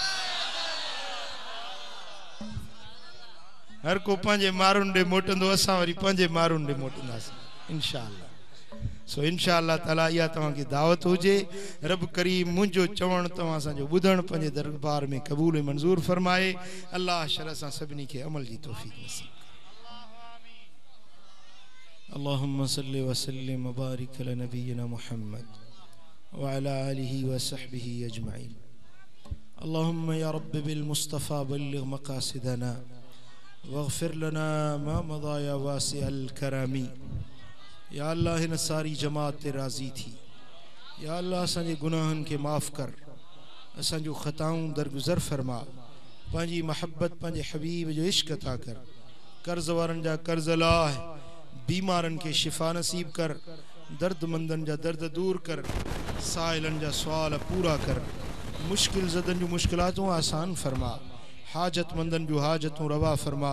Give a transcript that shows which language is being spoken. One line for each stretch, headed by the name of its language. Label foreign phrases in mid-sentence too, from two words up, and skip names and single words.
Sindhi: हर को पंहिंजे मारुनि ॾे मोटंदो असां वरी पंहिंजे मारुनि ॾे मोटंदासीं इंशाअल्लाह। सो
Arabic: إن شاء الله تعالى
Sindhi: इहा तव्हां खे दावत हुजे। रब करीम मुंहिंजो चवण तव्हां असांजो ॿुधण पंहिंजे दरबार में क़बूल ऐं मंज़ूर फरमाए। अल्लाह शर सां सभिनी खे अमल जी तौफ़ीक़ नसीब।
Arabic: اللهم صل وسلم وبارك على نبينا محمد وعلى آله وصحبه أجمعين. اللهم يا ربي بالمصطفى بلغ مقاصدنا واغفر لنا ما مضى يا واسع الكرم.
Sindhi: या अल्लाह हिन सारी जमात ते राज़ी थी। या अल्लाह असांजे गुनाहनि खे माफ़ कर असांजो ख़ताऊं दरगुज़र फरमा पंहिंजी महब्बत पंहिंजे हबीब जो इश्क अता कर। कर्ज़ वारनि जा कर्ज़ लाह बीमारनि खे शिफ़ा नसीब कर दर्दमंदनि जा दर्द दूर कर साइलनि जा सुवाल पूरा कर मुश्किल ज़दनि जूं मुश्किलातूं आसान फरमा हाजतमंदनि जूं हाजतूं रवा फरमा।